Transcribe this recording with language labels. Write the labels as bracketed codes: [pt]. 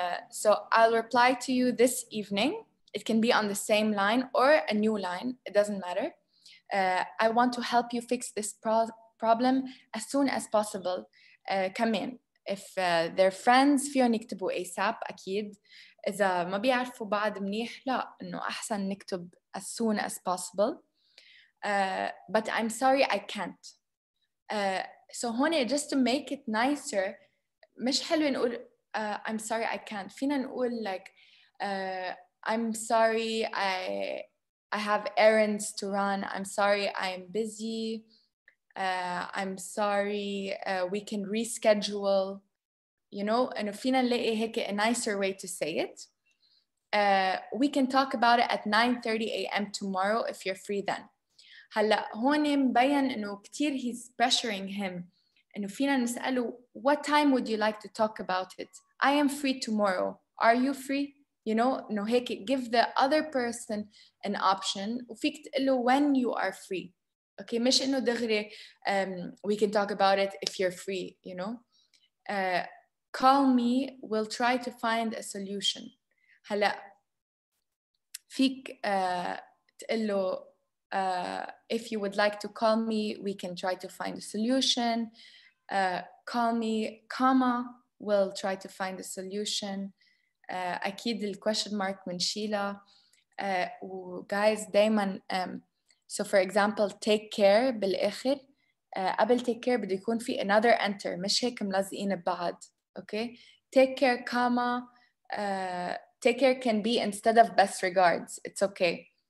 [en] So I'll reply to you this evening. It can be on the same line or a new line. It doesn't matter. I want to help you fix this problem as soon as possible. [ar] كمان [en] if they're friends [ar] فيهم يكتبوا ASAP أكيد. إذا ما بيعرفوا بعض منيح لا إنه أحسن نكتب [en] as soon as possible. But I'm sorry I can't. So هون just to make it nicer [ar] مش حلو نقول [en] I'm sorry I can't. [ar] فينا نقول [en] like I'm sorry I have errands to run. I'm sorry I'm busy. I'm sorry we can reschedule. You know, [ar] إنه فينا نلاقي هيك [en] a nicer way to say it. We can talk about it at 9:30 a.m. tomorrow if you're free then. [ar] هلا هون مبين إنه كتير [en] he's pressuring him. [ar] إنه فينا نسأله [en] what time would you like to talk about it? I am free tomorrow. Are you free? You know, إنه هيك give the other person an option. [ar] وفيك تقله [en] when you are free. Okay, [ar] مش إنه دغري [en] we can talk about it if you're free. You know. Call me, we'll try to find a solution. [ar] هلا فيك تقله [en] if you would like to call me, we can try to find a solution. Call me, comma, we'll try to find a solution. [ar] أكيد ال question mark منشيلها. Guys دايما [en] so for example take care [ar] بالآخر قبل take care بده يكون في [en] another enter [ar] مش هيك ملزقين ببعض. [en] Okay, take care, comma. Take care can be instead of best regards. It's okay.